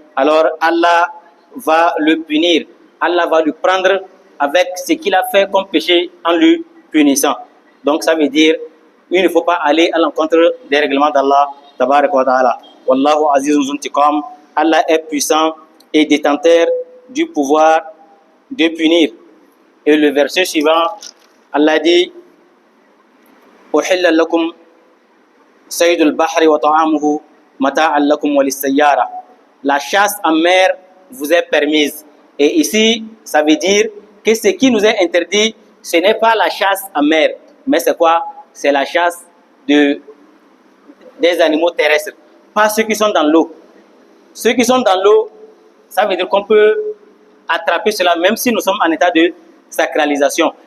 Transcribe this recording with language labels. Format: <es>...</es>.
<fr>Alors Allah va le punir. Allah va le prendre avec ce qu'il a fait comme péché en le punissant. Donc ça veut dire, il ne faut pas aller à l'encontre des règlements d'Allah, tabaraka wa ta'ala.</fr> <ar>Wallahu azizun zuntiqam.</ar> <fr>Allah est puissant et détenteur du pouvoir de punir. Et le verset suivant, Allah dit</fr> <ar>أحل لكم صيد البحر وطعامه متاعا لكم وللسيارة.</ar> <fr>La chasse en mer vous est permise. Et ici, ça veut dire que ce qui nous est interdit, ce n'est pas la chasse en mer, mais c'est quoi? C'est la chasse des animaux terrestres, pas ceux qui sont dans l'eau. Ceux qui sont dans l'eau, ça veut dire qu'on peut attraper cela même si nous sommes en état de sacralisation.</fr>